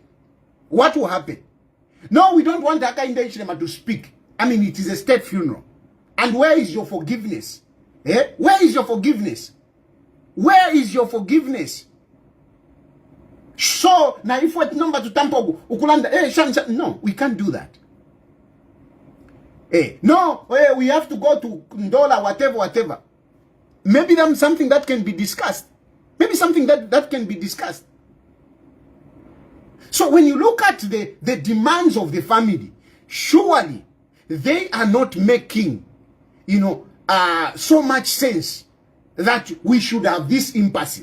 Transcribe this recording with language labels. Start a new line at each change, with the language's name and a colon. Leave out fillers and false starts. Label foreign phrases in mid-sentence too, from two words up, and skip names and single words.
English: What will happen? No, we don't want Haka in the Ichlema to speak. I mean, it is a state funeral. And where is your forgiveness? Where is your forgiveness? Where is your forgiveness? So, now if what number to
Bemba: tampo ukulanda,
English: no, we can't do that. No, we have to go to Ndola, whatever. Maybe that's something that can be discussed. Maybe something that can be discussed. So when you look at the demands of the family, surely they are not making, so much sense that we should have this impasse.